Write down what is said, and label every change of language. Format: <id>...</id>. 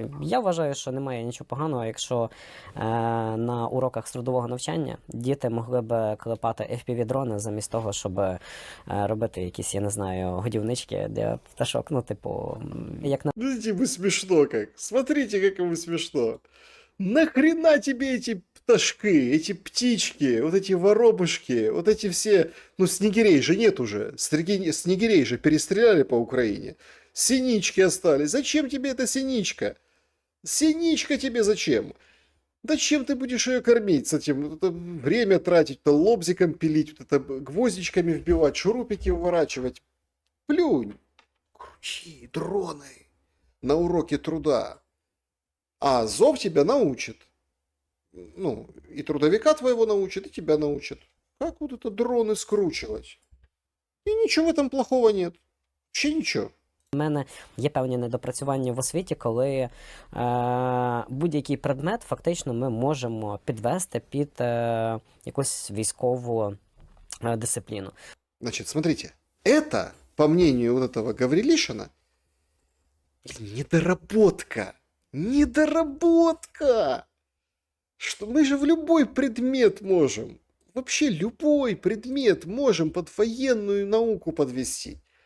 <uk>Я вважаю, що немає нічого поганого, якщо на уроках з трудового навчання діти могли б клепати FPV-дрони замість того, щоб робити якісь, я не знаю, годівнички для пташок, як на...</uk> <ru>Видите, вы смешно как. Смотрите, как вы смешно. Нахрена тебе эти пташки, эти птички, вот эти воробушки, вот эти все... снегирей же нет уже. Снегирей же перестреляли по Украине. Синички остались. Зачем тебе эта синичка? Синичка тебе зачем? Зачем ты будешь ее кормить с этим? Время тратить, лобзиком пилить, гвоздичками вбивать, шурупики выворачивать. Плюнь. Крути дроны на уроке труда. А Азов тебя научит. И трудовика твоего научит, и тебя научит. Как вот это дроны скручивать? И ничего в этом плохого нет. Вообще ничего.</ru> <uk>У мене є певні недопрацювання в освіті, коли будь-який предмет фактично ми можемо підвести під якусь військову дисципліну.</uk> <ru>Значит, смотрите, это, по мнению вот этого Гаврилишина, недоработка. Недоработка! Что мы же в любой предмет можем. вообще любой предмет можем под военную науку подвести.</ru>